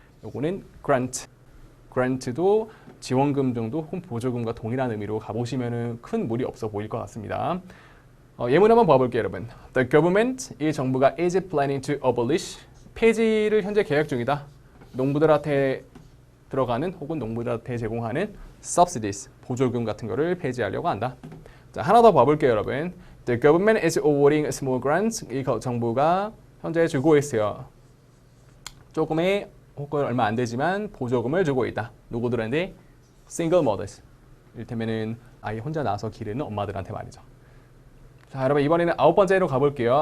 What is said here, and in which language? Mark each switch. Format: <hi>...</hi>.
<ko>요거는 grant도 지원금 정도 혹은 보조금과 동일한 의미로 가보시면 큰 무리 없어 보일 것 같습니다. 예문 한번 봐볼게요, 여러분.</ko> <en>The government,</en> <ko>이 정부가</ko> <en>is planning to abolish,</en> <ko>폐지를 현재 계획 중이다. 농부들한테 들어가는 혹은 농부들한테 제공하는 subsidies, 보조금 같은 거를 폐지하려고 한다. 자, 하나 더 봐볼게요, 여러분.</ko> <en>The government is awarding small grants,</en> <ko>이 정부가 현재 주고 있어요. 조금의 혹은 얼마 안 되지만 보조금을 주고 있다. 누구들한테?</ko> <en>single mothers.</en> <ko>이를테면은 아이 혼자 낳아서 기르는 엄마들한테 말이죠. 자, 여러분 이번에는 9번째로 가볼게요.</ko>